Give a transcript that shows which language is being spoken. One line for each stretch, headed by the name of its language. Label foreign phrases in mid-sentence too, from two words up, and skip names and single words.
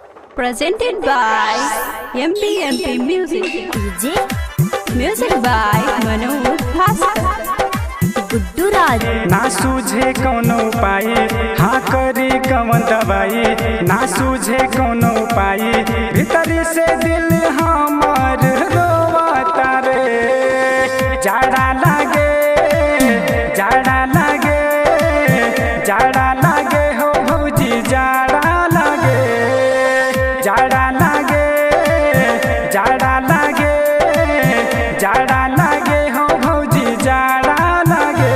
English: Presented by MP Music. DJ Music by Manoj Bhaskar.
Bhojpuri: गुड्डू राज। ना सूझे कौनो उपाय, हाँ करी कवन दवाई। ना सूझे कौनो उपाय, भीतरी से दिल हमार रोवाता रे। जाड़ा लागे, जाड़ा लागे, जाड़ा लागे हो भौजी, जाड़ा लागे, जाड़ा लागे, जाड़ा लागे, जाड़ा लागे हो भौजी, जाड़ा लागे।